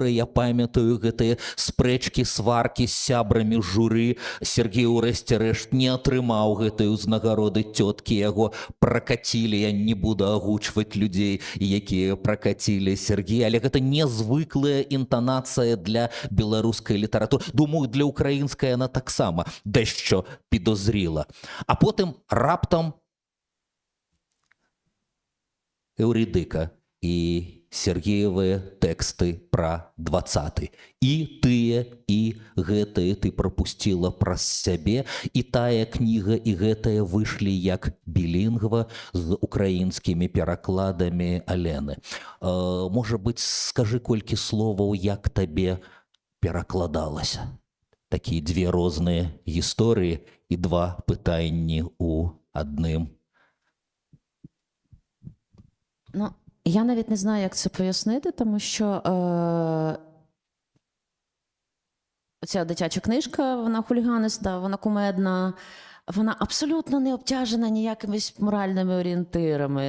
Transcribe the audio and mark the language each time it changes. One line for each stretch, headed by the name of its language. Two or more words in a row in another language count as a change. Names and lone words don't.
Belarusian: Я памятаю гэтыя спрэчкі, сваркі з сябрамі журы. Сергей урэшце рэшт не атрымаў гэтай узнагароды цёткі. Яго пракацілі. Я не буду агучваць людзей, якія пракацілі Сергея. Але гэта незвыклая інтанацыя для беларускай літаратуры.
Ukrainian: Думаю, для украінскай вона так само дещо підозріла.
Belarusian: А потім раптом Еўрідыка і Сергеевыя тэксты пра 20-й. І тыя, і гэтыя ты прапусціла праз сябе, і тая кніга, і гэтая выйшлі як білінгва з украінскімі перакладамі Алены. Можа быць, скажы колькі словаў, як табе перакладалася? Такія две розныя гісторыі і два пытанні у адным.
Ukrainian: Ну, я навіть не знаю, як це пояснити, тому що ця дитяча книжка, вона хуліганиста, вона кумедна, вона абсолютно не обтяжена ніякимись моральними орієнтирами.